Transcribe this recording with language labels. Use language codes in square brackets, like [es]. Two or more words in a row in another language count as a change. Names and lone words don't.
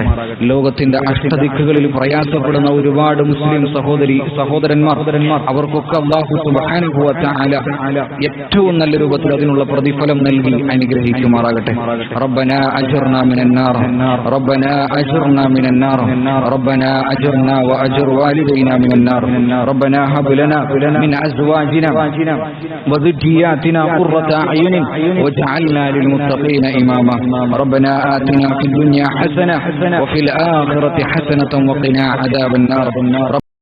[ml] ലോകത്തിന്റെ അഷ്ടദിക്കുകളിൽ പ്രയാസപ്പെടുന്ന ഒരുപാട് മുസ്ലിം സഹോദരന്മാർ അവർക്കൊക്കെ അല്ലാഹു [ar] سبحانه وتعالى [ml] ഏറ്റവും നല്ല രൂപത്തിൽ അതിനുള്ള പ്രതിഫലം നൽകി അനുഗ്രഹിക്കുമാറാകട്ടെ. [ar] ربنا أجرنا من النار، ربنا أجرنا من النار، ربنا أجرنا وأجر والدينا من النار، ربنا هب لنا من أزواجنا وذرياتنا قرة أعين واجعلنا للمتقين إماما ربنا آتنا في الدنيا حسنة وفي الآخرة حسنة وقنا عذاب النار.